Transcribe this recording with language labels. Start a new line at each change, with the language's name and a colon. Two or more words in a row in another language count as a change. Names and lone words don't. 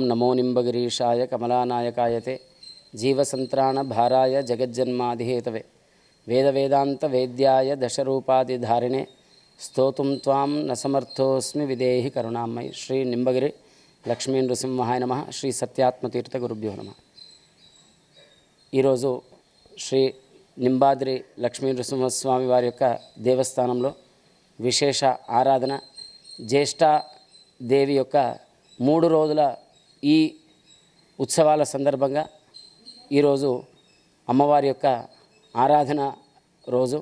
Sanskrit: नमो निम्बगिरीशाय कमलानायकायते जीवसंत्राणभाराय जगज्जन्माधिहेतवे वेदवेदान्तवेद्याय दशरूपाधिधारिणे स्तोतुं त्वां न समर्थोऽस्मि विदेहि करुणामयि। श्री निम्बगिरि लक्ष्मी नृसिंहाय नमः। श्री सत्यात्मतीर्थ गुरुभ्यो नमः।
Telugu: ఈరోజు శ్రీ నింబాద్రి లక్ష్మీ నృసింహస్వామి వారి యొక్క దేవస్థానంలో విశేష ఆరాధన, జ్యేష్ఠ దేవి యొక్క 3 రోజుల ఈ ఉత్సవాల సందర్భంగా ఈరోజు అమ్మవారి యొక్క ఆరాధన రోజు.